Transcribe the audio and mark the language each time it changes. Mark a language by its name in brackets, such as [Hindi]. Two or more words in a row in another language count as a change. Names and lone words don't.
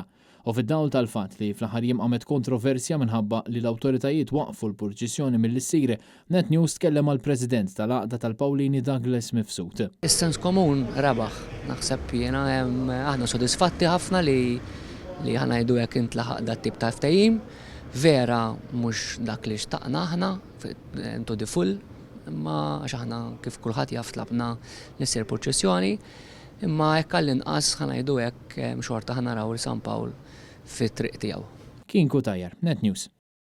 [Maltese] U fid-dawl tal-fatt li fl-aħħar jiem qamet kontroversja minħabba li l-awtoritajiet waqfu l-purċissjoni mill-issire, Net News tkellem mal-President tal-Għaqda tal-Pawlini Douglas Mifsud. Is-sens komun rebaħ, naħseb jiena aħna sodisfatti ħafna li ħana jdu jekk intlaħaq dat tip ta' ftehim, vera mhux dak li xtaqna aħna [English] into the full, [Maltese] imma għax aħna kif kulħadd jaf tlabna li ssir purċissjoni, imma hekk għall-inqas ħana jdu hekk xorta ħana naraw San Pawl fit-triq tiegħu. Kien Kutajjar, Net News.